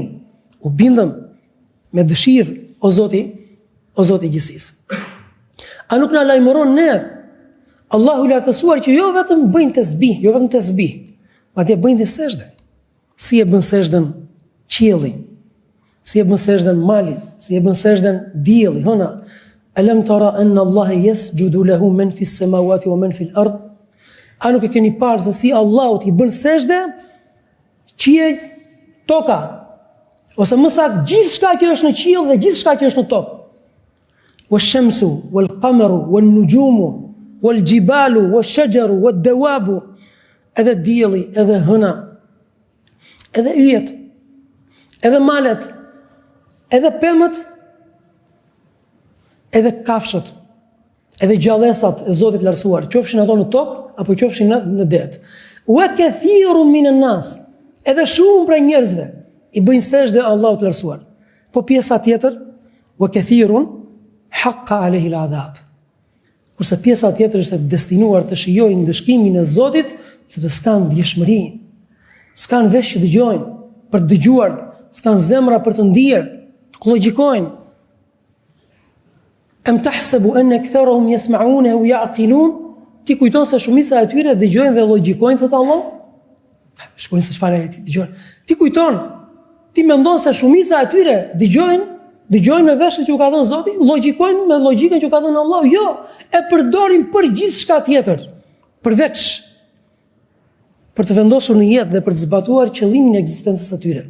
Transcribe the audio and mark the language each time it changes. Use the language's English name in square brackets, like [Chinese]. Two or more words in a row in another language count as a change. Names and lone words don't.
[Albanian] U bindëm me dëshirë o Zoti i gjithësisë. A nuk na lajmëron ne Allahu i lartësuar që jo vetëm bëjnë tasbih, madje bëjnë dhe sejdë. Si e bën sejdën qielli, si e bën sejdën mali, si e bën sejdën dielli. [Arabic] هنا ألم تر أن الله يسجد له من في السماوات ومن في الأرض. [Albanian] A nuk e keni parë se si Allahu i bën sejdë qiejt, toka, ose më saktë gjithçka që është në qiell dhe gjithçka që është në tokë. [Arabic] والشمس والقمر والنجوم والجبال والشجر والدواب, [Albanian] edhe dielli, edhe hëna, edhe yjet, edhe malet, edhe pemët, edhe kafshët, edhe gjallësat e Zotit lartësuar, qofshin ato në tokë apo qofshin në det. [Arabic] وكثير من الناس, [Albanian] edhe shumë prej njerëzve i bëjnë sejdë Allahut të lartësuar. Po pjesa tjetër, [Arabic] وكثير حق عليه العذاب. [Albanian] Kurse pjesa tjetër është destinuar të shijojnë dëshkimin e Zotit, sepse s'kan vlefshmëri, s'kan vesh që dëgjojnë për të dëgjuar, s'kan zemra për të ndier, të logjikojnë. [Arabic] أم تحسب أن أكثرهم يسمعون ويعقلون? [Albanian] Ti kujton se shumica e tyre dëgjojnë dhe logjikojnë, thotë Allah? Shkoni se çfarë ti dëgjon. Ti kujton, ti mendon se shumica e tyre dëgjojnë me veshët që u ka dhënë Zoti, logjikojnë me logjikën që u ka dhënë Allah. Jo, e përdorin për gjithçka tjetër, përveç për të vendosur në jetë dhe për të zbatuar qëllimin e ekzistencës së tyre.